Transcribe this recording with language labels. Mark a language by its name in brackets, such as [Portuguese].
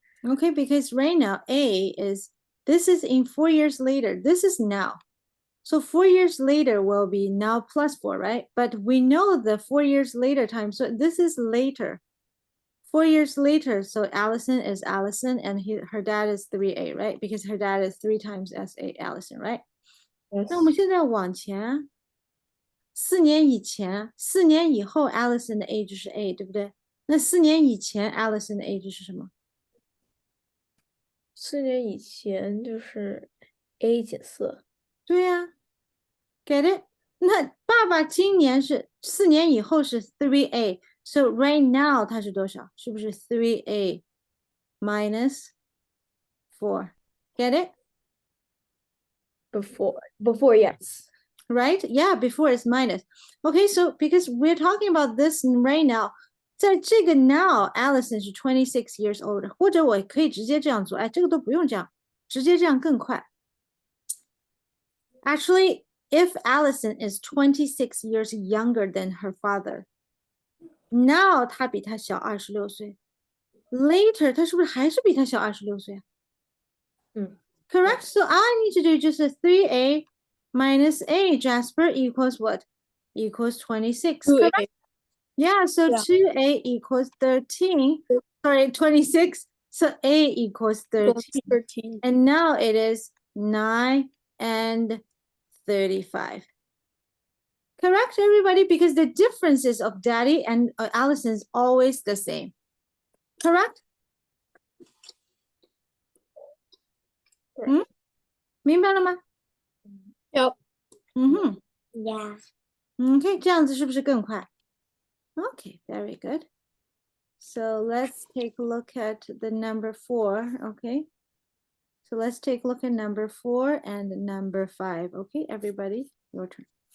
[English] okay because right now this is in 4 years later. This is now. So 4 years later will be now plus 4, right? But we know the 4 years later time. So this is later. 4 years later, so Allison is Allison and her dad is 3A, right? Because her dad is 3 times SA Allison, right? Yes. [Chinese] 那我们现在往前4年以前，4年以后 Allison 的 age 是 A，对不对？那4年以前 Allison 的 age 是什么 4年以前就是 a 减4。对呀， [English] get it？ [Chinese] 那爸爸今年是4年以后是 3A， [English] so right now [Chinese] 他是多少？是不是 [English] 3A minus 4？Get it？ Before yes. Right? Yeah, before is minus. Okay, so because we're talking about this right now, [Chinese] 在这个 now, Allison 是 [English] 26 years old， [Chinese] 或者我可以直接这样做，哎，这个都不用这样，直接这样更快。 [English] Actually, if Allison is 26 years younger than her father, now [Chinese] 他比他小26岁 [English] ，later [Chinese] 他是不是还是比他小26岁啊？ [English] Correct. So all I need to do just a 3A minus A, Jasper, equals what? Equals 26. 2A. Correct? Yeah, so Yeah. 2A equals 13. Sorry, 26. So A equals 13. 13. And now it is 9 and 35. Correct, everybody? Because the differences of Daddy and Allison is always the same. Correct? [Chinese] 明白了吗？ [English] Yep. Yeah. [Chinese] Okay, 这样子是不是更快？ [English] Okay, very good. So let's take a look at the number 4, okay? So let's take a look at number 4 and number 5, okay? Everybody, your turn.